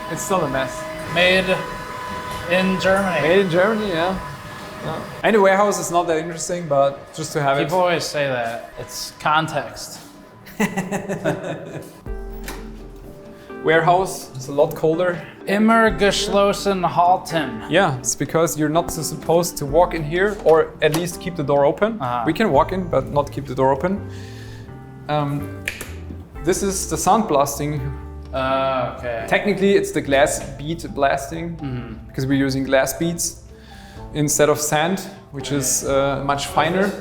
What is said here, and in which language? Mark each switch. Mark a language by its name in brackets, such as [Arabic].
[English] It's still a mess. Made in Germany. Made in Germany, yeah. And the warehouse is not that interesting, but just to have People always say that. It's context. Warehouse is a lot colder. [German] Immer geschlossen halten. [English] Yeah, it's because you're not supposed to walk in here, or at least keep the door open. We can walk in, but not keep the door open. This is the sound blasting. Okay. Technically, it's the glass bead blasting, because we're using glass beads instead of sand, which is much finer.